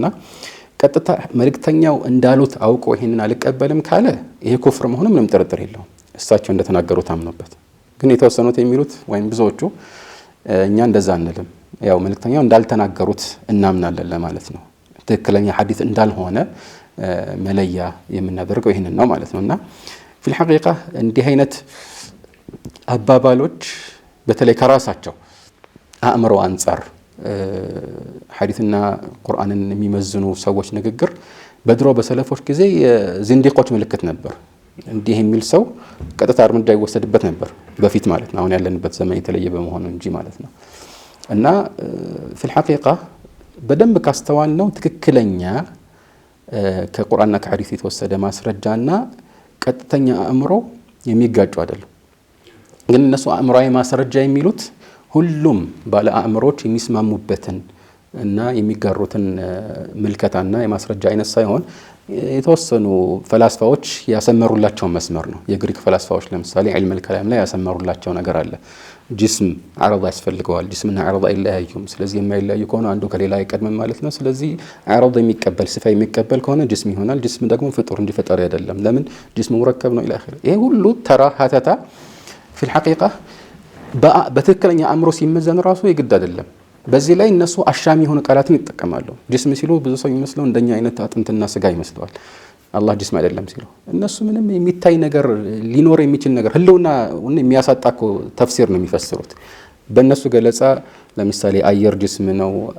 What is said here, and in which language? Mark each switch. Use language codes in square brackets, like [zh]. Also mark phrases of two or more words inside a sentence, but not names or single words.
[am] ቀጥታ መልእክተኛው እንዳሉት አውቆ ይሄንን አልቀበልም ካለ ይሄ ኩፍር መሆኑ ምንም ጥርጥር የለውም። እሳቸው እንደተናገሩት አምኖበት። ግን የተወሰኑት የሚሉት ወይም ብዙዎቹ እኛ እንደዛ አንልም፣ ያው መልእክተኛው እንዳልተናገሩት እናምናለን ለማለት ነው። ትክክለኛ ሐዲስ እንዳልሆነ መለያ የምናደርገው ይሄንን ነው ማለት ነውና [ar] في الحقيقة [am] እንዲህ አይነት አባባሎች በተለይ ከራሳቸው አእምሮ አንፃር ሐዲስና ቁርአንን የሚመዝኑ ሰዎች ንግግር በድሮ በሰለፎች ጊዜ የዝንዲቆች ምልክት ነበር። እንዲህ የሚል ሰው ቀጥታ እርምጃ ይወሰድበት ነበር በፊት ማለት ነው። አሁን ያለንበት ዘመን የተለየ በመሆኑ እንጂ ማለት ነው። እና [ar] في الحقيقة [am] በደንብ ካስተዋል ነው ትክክለኛ ከቁርአንና ከሐዲስ የተወሰደ ማስረጃና ቀጥተኛ አእምሮ የሚጋጩ አይደለም። ግን እነሱ አእምሮአዊ ማስረጃ የሚሉት ሁሉም ባለ አእምሮች የሚስማሙበትን እና የሚጋሩትን ምልከታና የማስረጃ አይነት ሳይሆን የተወሰኑ ፈላስፋዎች ያሰመሩላቸው መስመር ነው። የግሪክ ፈላስፋዎች ለምሳሌ [ar] علم كلام [am] ላይ ያሰመሩላቸው ነገር አለ። ጅስም አረዳ ያስፈልገዋል። ጅስምና አረዳ አይለያዩም። ስለዚህ የማይለያዩ ከሆነ አንዱ ከሌላ አይቀድምም ማለት ነው። ስለዚህ አረዳ የሚቀበል ሲፋ የሚቀበል ከሆነ ጅስም ይሆናል። ጅስም ደግሞ ፍጡር እንዲፈጠር አይደለም። ለምን ጅስም ሙረከብ ነው ኢላኺ። ይሄ ሁሉ ተራ ሀተታ [ar] في الحقيقة [am] በትክክለኛ አእምሮ ሲመዘን ራሱ የግድ አይደለም። በዚህ ላይ እነሱ አሻሚ የሆኑ ቃላትን ይጠቀማሉ። ጅስም ሲሉ ብዙ ሰው የሚመስለው እንደኛ አይነት አጥንትና ስጋ ይመስለዋል። አላህ ጅስም አይደለም ሲሉ እነሱ ምንም የሚታይ ነገር ሊኖር የሚችል ነገር ህልውና የሚያሳጣው ተፍሲር ነው የሚፈስሩት። በእነሱ ገለጻ ለምሳሌ አየር ጅስም ነው፣